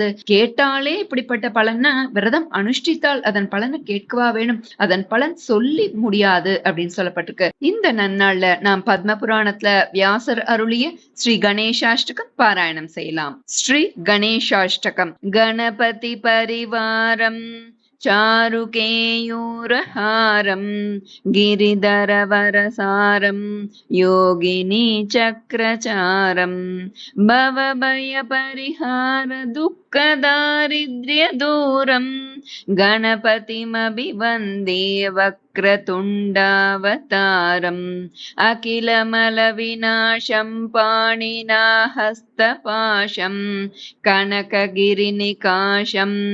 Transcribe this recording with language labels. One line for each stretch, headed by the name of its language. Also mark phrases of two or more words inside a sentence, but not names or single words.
Tamil: கேட்டாலே இப்படிப்பட்ட பலன்னா விரதம் அனுஷ்டித்தால் அதன் பலனை கேட்கவா வேணும்? அதன் பலன் சொல்லி முடியாது அப்படின்னு சொல்லப்பட்டிருக்கு. இந்த நன்னாள்ல நாம் பத்ம புராணத்துல வியாசர் அருளிய ஸ்ரீ கணேசாஷ்டகம் பாராயணம் செய்யலாம். ஸ்ரீ கணேசாஷ்டகம்.
Sanskrit: गणपति परिवारं चारुकेयूरहारं गिरिधरवरसारं योगिनी चक्रचारं भवभयपरिहार दुःखदारिद्र्यदूरं गणपतिमभिवन्दे वक्रतुण्डावतारम् अखिलमलविनाशं पाणिना हस्तपाशं कनकगिरिनिकाशं